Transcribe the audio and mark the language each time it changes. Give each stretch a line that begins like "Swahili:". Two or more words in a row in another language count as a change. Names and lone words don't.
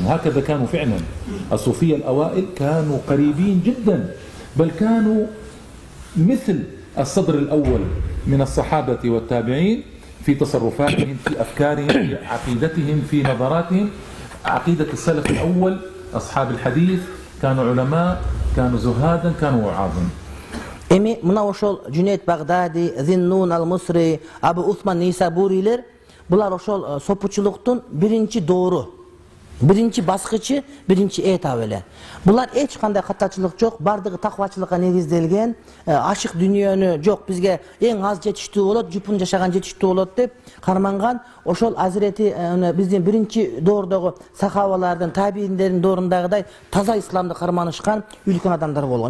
Arabic: هكذا كانوا فعلا الصوفية الأوائل، كانوا قريبين جدا، بل كانوا مثل الصدر الأول من الصحابة والتابعين في تصرفاتهم، في أفكارهم، في عقيدتهم، في نظراتهم. عقيدة السلف الأول أصحاب الحديث كانوا علماء، كانوا زهادا، كانوا وعاظا.
Kyrgyz: Эми мына ошол Джунейд Багдади, Зиннун Ал-Мусри, Абу Усман Нейсабурилер булар ошол сопучулуктун биринчи доору, биринчи баскычы, биринчи этабы эле. Булар эч кандай катачылык жок, бардыгы таквачылыкка негизделген, ашык дүнүйөнү жок, бизге эң аз жетиштүү болот, жупун жашаган жетиштүү болот деп карманган ошол Азирети биздин биринчи доордогу сахабалардын, табииндердин доорундагыдай таза исламды карманышкан үлкөн адамдар болгон.